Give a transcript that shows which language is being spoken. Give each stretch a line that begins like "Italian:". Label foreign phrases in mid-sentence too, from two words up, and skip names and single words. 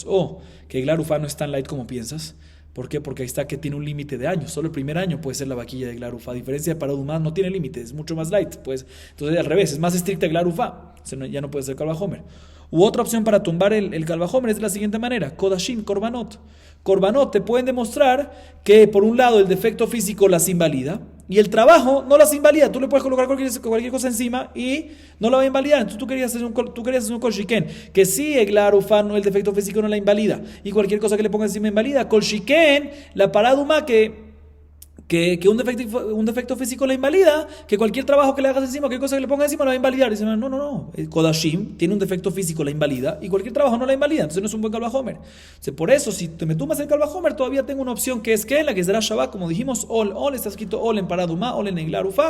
Spanish: O que eglarufa no es tan light como piensas. ¿Por qué? Porque ahí está que tiene un límite de años. Solo el primer año puede ser la vaquilla de eglarufa. A diferencia de paraduma, no tiene límite, es mucho más light. Pues, entonces al revés, es más estricta eglarufa. Ya no puede ser Kalvajomer. U otra opción para tumbar el Kalvajomer es de la siguiente manera: Kodashim, Korbanot. Korbanot te pueden demostrar que por un lado el defecto físico las invalida y el trabajo no las invalida. Tú le puedes colocar cualquier cosa encima y no la va a invalidar. Entonces tú querías hacer un
Hebrew: כל שכן,
Spanish: que sí, eglarufa, el defecto físico no la invalida y cualquier cosa que le pongas encima invalida.
Hebrew: כל שכן,
Spanish: la paraduma que un defecto físico la invalida, que cualquier trabajo que le hagas encima, cualquier cosa que le pongas encima la va a invalidar. Dice, no. El Kodashim tiene un defecto físico, la invalida, y cualquier trabajo no la invalida. Entonces no es un buen Kalvajomer. Por eso, si te me tumbas el Kalvajomer, todavía tengo una opción que es que la que será Shabbat, como dijimos, Ol está escrito Ol en Paraduma, Ol en Eglarufa.